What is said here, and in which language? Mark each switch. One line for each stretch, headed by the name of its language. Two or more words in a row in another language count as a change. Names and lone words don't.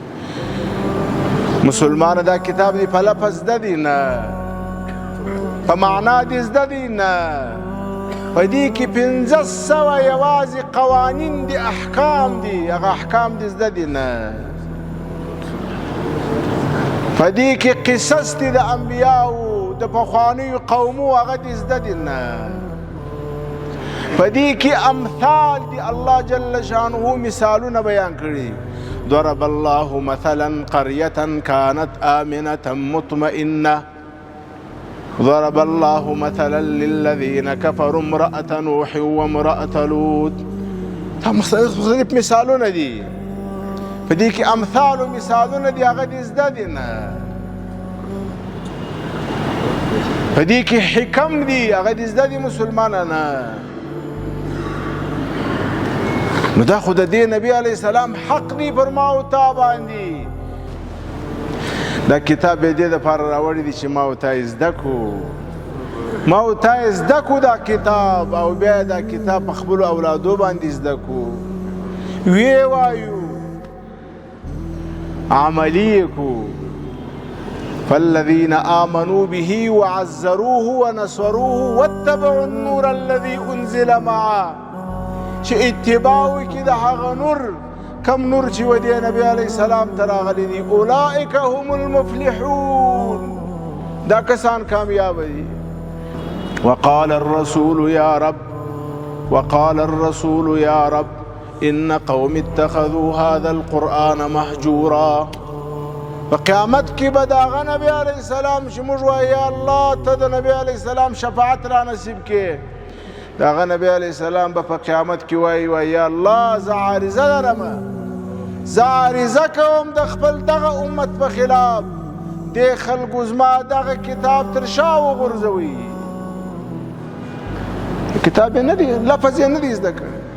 Pashto: مسلمان دا کتاب دی په لفظ زده دی نه، په معنا دی زده دی نه، په دې کې 500 یوازې قوانین دي، احکام دي، هغه احکام دي زده دي نه. په دې کې قصص دي د انبیاو د پخوانیو قومو، هغه دي زده دي نه. په دې کې امثال دي، الله
Arabic: جل شانه
Pashto: مثالونه بیان کړي.
Arabic: ضرب الله مثلا قرية كانت آمنة مطمئنة، ضرب الله مثلا للذين كفروا امرأة نوح وامرأة لوط.
Pashto: دا مختلف مثالونه دي. په دې کې امثال او مثالونه دي هغه دې زده دي نه په دې کې حکم دي هغه دې زده دي مسلمانانه نو دا خو د دې نبی
Arabic: علیه السلام
Pashto: حق دی پر ما او تا باندې دا کتاب یې دې دپاره راوړی دی چې ما او تا یې زده کړو ما او تا یې زده کړو دا کتاب او بیا دا کتاب په خپلو اولادو باندې زده کړو ویې وایو عملي یې کړو
Arabic: فالذين آمنوا به وعزروه ونصروه واتبعوا النور الذي أنزل معه
Pashto: چې اتباع وکړي د هغه نور کم نور چې و دې نبي
Arabic: علیه السلام
Pashto: ته راغلی دي
Arabic: اولئک هم المفلحون
Pashto: دا کسان کامیاب دي
Arabic: وقال الرسول يا رب إن قوم اتخذوا هذا القرآن مهجورا
Pashto: په قیامت کې به د هغه نبي
Arabic: علیه السلام
Pashto: چې موږ وایو یا الله ته د نبي
Arabic: علیه السلام
Pashto: شفاعت را نصیب کړې د هغه نبي
Arabic: علیه السلام
Pashto: به په قیامت کې وایي یا الله زه عارضه لرم زه عارضه کوم د خپل دغه امت په خلاف دې خلکو زما دغه کتاب تر شا وغورځوي کتاب یې نه دی لفظ یې نه دی زده کړی